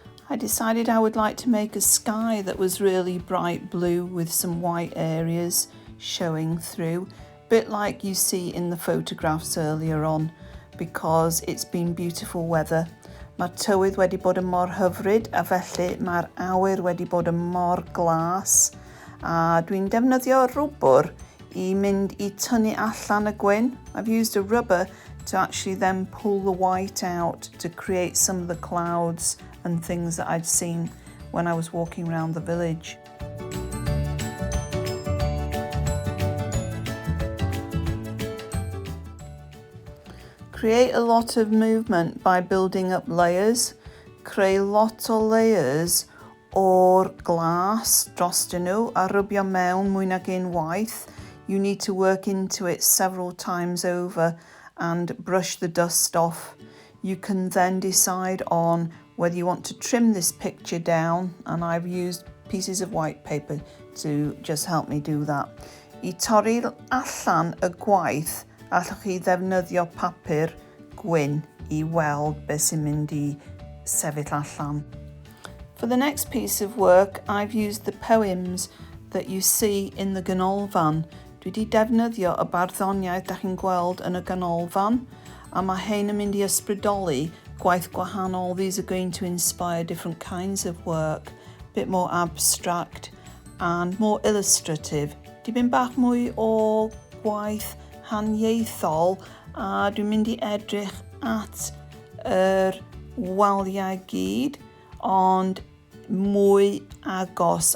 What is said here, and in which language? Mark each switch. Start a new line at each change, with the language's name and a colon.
English: I decided I would like to make a sky that was really bright blue with some white areas showing through, a bit like you see in the photographs earlier on, because it's been beautiful weather.
Welsh: Mae'r tywydd wedi bod yn mor hyfryd a felly mae'r awyr wedi bod yn mor glas, a dwi'n defnyddio rwbr I mynd I tynnu allan y gwyn.
English: I've used a rubber to actually then pull the white out to create some of the clouds and things that I'd seen when I was walking around the village. Create a lot of movement by building up layers.
Welsh: Creu lot o layers o'r glas drostyn nhw a rybio mewn mwy nag unwaith.
English: You need to work into it several times over and brush the dust off. You can then decide on whether you want to trim this picture down, and I've used pieces of white paper to just help me do that.
Welsh: I torri allan y gwaith, allwch chi ddefnyddio papur gwyn I weld beth sy'n mynd I sefyll allan.
English: For the next piece of work, I've used the poems that you see in the ganolfan.
Welsh: Dwi wedi defnyddio y barddoniaeth da chi'n gweld yn y ganolfan, a mae hein yn mynd I ysbrydoli gwaith gwahanol.
English: These are going to inspire different kinds of work, a bit more abstract and more illustrative.
Welsh: Dipyn bach mwy o gwaith haniaethol, a dwi'n mynd I edrych at yr waliau gyd, ond mwy agos.